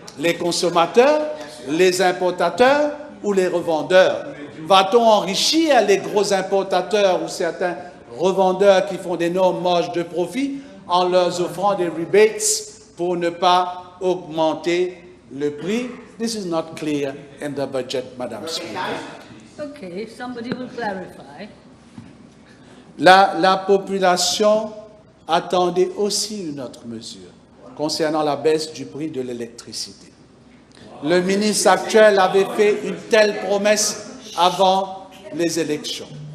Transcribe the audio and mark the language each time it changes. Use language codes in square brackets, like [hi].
[fr] Les consommateurs, les importateurs ou les revendeurs? Va-t-on enrichir les gros importateurs ou certains revendeurs qui font d'énormes marges de profit en leur offrant des rebates pour ne pas augmenter le prix? [en] This is not clear in the budget, Madam Speaker. Okay, somebody will clarify. [fr] La population attendait aussi une autre mesure concernant la baisse du prix de l'électricité. Le ministre actuel avait fait une telle promesse avant les élections.